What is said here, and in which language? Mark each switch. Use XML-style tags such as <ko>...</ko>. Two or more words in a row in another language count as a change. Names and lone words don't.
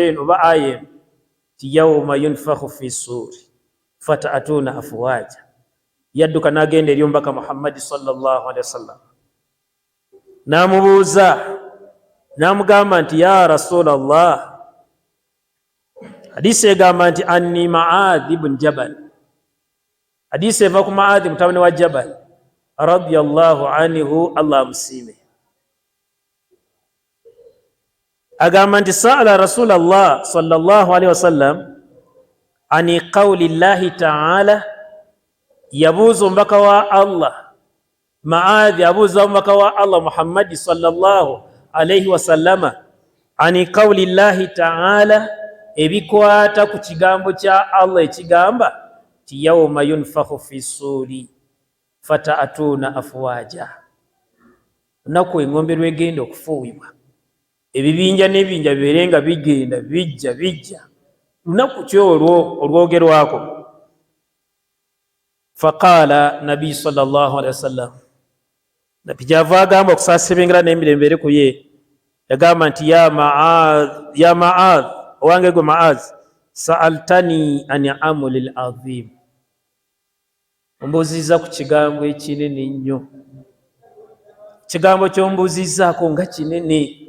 <lg>eno oba aya eno,</lg> <ar>يوم ينفخ في الصور فتأتون أفواجا,</ar> <lg>yadduka n'agenda eri omubaka Muhammadi</lg> <ar>صلى الله عليه وسلم,</ar> <lg>n'amubuuza, n'amugamba nti</lg> <ar>يا رسول الله,</ar> <lg>hadisi egamba nti anni Maadhi bin Jabal, hadisi eva ku Maadhi mutabani wa Jabal</lg> <ar>رضي الله عنه,</ar> <lg>Allah amusiime. Agamba nti</lg> <ar>سأل رسول الله صلى الله عليه وسلم عن قول الله تعالى,</ar> <lg>yabuuza omubaka wa Allah, Maadhi abuuza omubaka wa Allah Muhammadi</lg> <ar>صلى الله عليه وسلم عن قول الله تعالى,</ar> <lg>ebikwata ku kigambo kya Allah ekigamba ti</lg> <ar>يوم ينفخ في الصور فتأتون أفواجا.</ar> <lg>Lunaku engombe lwegenda okufuuyibwa, ebibinja n'ebinja bibeerenga bigenda bijja lunaku kyolwo olwogerwako.</lg> <ar>فقال النبي صلى الله عليه وسلم,</ar> <lg>nabi java agamba okusaasibengera n'emirembe eri ku ye, yagamba nti ya Maaz, owange gwe Maaz,</lg> <ar>سألتني عن الأمر العظيم,</ar> <lg>ombuuziza ku kigambo ekinene nnyo. Kigambo ky'ombuuzizaako nga kinene.</lg>